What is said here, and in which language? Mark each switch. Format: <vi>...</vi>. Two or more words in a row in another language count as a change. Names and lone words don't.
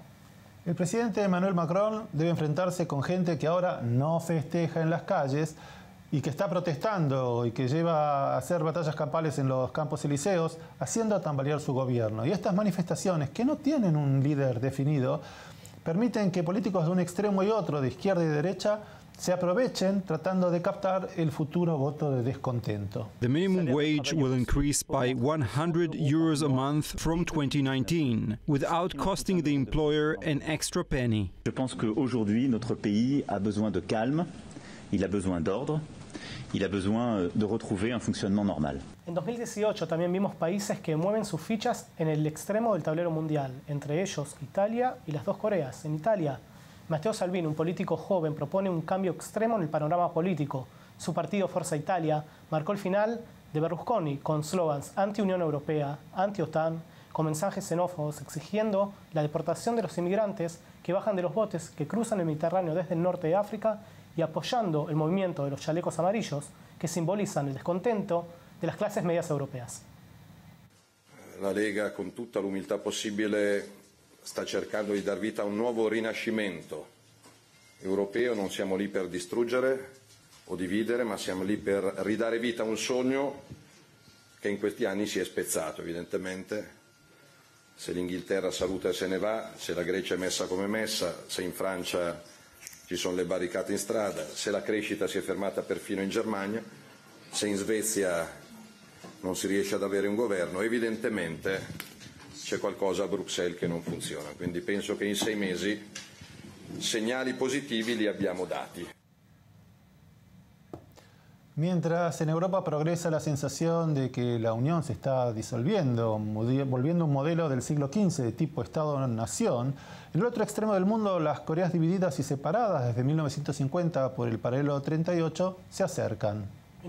<es>El presidente Emmanuel Macron debe enfrentarse con gente que ahora no festeja en las calles y que está protestando y que lleva a hacer batallas campales en los campos elíseos, haciendo tambalear su gobierno. Y estas manifestaciones, que no tienen un líder definido, permiten que políticos de un extremo y otro, de izquierda y derecha, se aprovechen tratando de captar el futuro voto de descontento.</es> <en>The minimum wage will increase by 100 euros a month from 2019, without costing the employer an extra penny.</en> <fr>Je pense qu'aujourd'hui, notre pays a besoin de calme, il a besoin d'ordre, il a besoin de retrouver un fonctionnement normal.</fr> <es>En 2018 también vimos países que mueven sus fichas en el extremo del tablero mundial, entre ellos Italia y las 2 Coreas. En Italia, Matteo Salvini, un político joven, propone un cambio extremo en el panorama político. Su partido Forza Italia marcó el final de Berlusconi con slogans anti-Unión Europea, anti-OTAN, con mensajes xenófobos exigiendo la deportación de los inmigrantes que bajan de los botes que cruzan el Mediterráneo desde el norte de África y apoyando el movimiento de los chalecos amarillos que simbolizan el descontento de las clases medias europeas.</es> <it>La Lega, con tutta l'umiltà possibile, sta cercando di dar vita a un nuovo rinascimento europeo. Non siamo lì per distruggere o dividere, ma siamo lì per ridare vita a un sogno che in questi anni si è spezzato, evidentemente. Se l'Inghilterra saluta e se ne va, se la Grecia è messa come messa, se in Francia ci sono le barricate in strada, se la crescita si è fermata perfino in Germania, se in Svezia non si riesce ad avere un governo, evidentemente c'è qualcosa a Bruxelles che non funziona. Quindi penso che in 6 mesi segnali positivi li abbiamo dati.</it> <es>Mientras en Europa progresa la sensación de que la Unión se está disolviendo, volviendo un modelo del siglo XV de tipo Estado-Nación, en el otro extremo del mundo las Coreas divididas y separadas desde 1950 por el paralelo 38 se acercan.</es>